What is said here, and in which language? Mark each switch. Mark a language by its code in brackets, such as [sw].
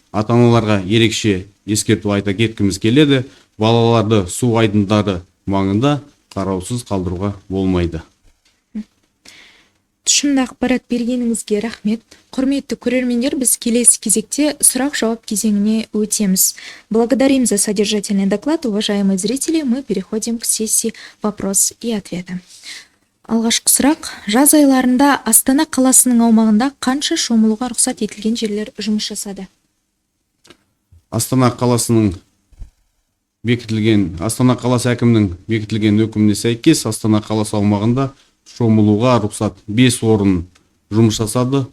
[kk] Ата-аналарға ерекше ескерту айта кеткіміз келеді. Балаларды су айдындары маңында қараусыз қалдыруға болмайды. Тұшымды ақпарат бергеніңізге рахмет. Құрметті көрермендер, біз келесі кезекте сұрақ-жауап кезеңіне өтеміз. [ru] Благодарим за содержательный доклад, уважаемые зрители. Мы переходим к сессии вопрос и ответы. [kk] Алғашқы сұрақ: жаз айларында Астана қаласының аумағында қанша шомылуға рұқсат етілген жерлер жұмыс жасады? Астана қаласы әкімінің бекітілген өкіміне сәйкес Астана қаласы аумағында шомылуға рұқсат 5 орын жұмыс жасады.